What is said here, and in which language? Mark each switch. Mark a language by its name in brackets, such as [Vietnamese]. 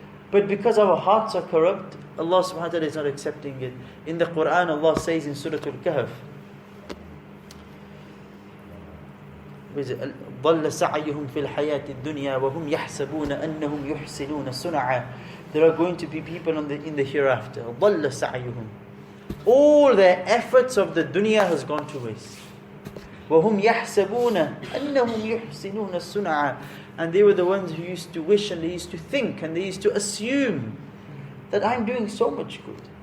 [English] But because our hearts are corrupt, Allah subhanahu wa ta'ala is not accepting it. In the Quran, Allah says in Surah Al-Kahf, [Arabic] ضَلَّ سَعْيُهُمْ فِي الْحَيَاةِ الدُّنْيَا وَهُمْ يَحْسَبُونَ أَنَّهُمْ يُحْسِنُونَ صُنْعًا. [English] There are going to be people in the hereafter. [Arabic] ضَلَّ سَعْيُهُمْ. [English] All their efforts of the dunya has gone to waste. [Arabic] وَهُمْ يَحْسَبُونَ أَنَّهُمْ يُحْسِنُونَ صُنْعًا. [English] And they were the ones who used to wish and they used to think and they used to assume that I'm doing so much good.